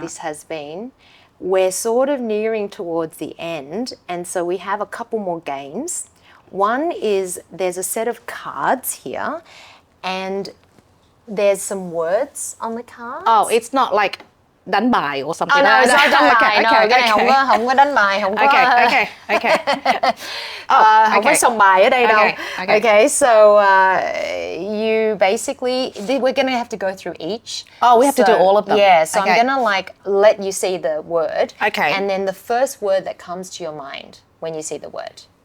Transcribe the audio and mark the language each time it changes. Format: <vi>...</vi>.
<en>this has been. We're sort of nearing towards the end, and so we have a couple more games. One is there's a set of cards here, and there's some words on the cards. Oh, it's not like đánh bài or something. Oh, no, it's not đánh bài.</en> <vi>No, cái này không có đánh bài, không có.</vi> <en>Okay.</en> <vi>Không có sòng bài ở đây đâu.</vi> <en>Okay, so you basically, we're going to have to go through each. Oh, we have to do all of them. Yeah, so Okay. I'm going to like let you see the word. Okay. And then the first word that comes to your mind when you see the word.</en>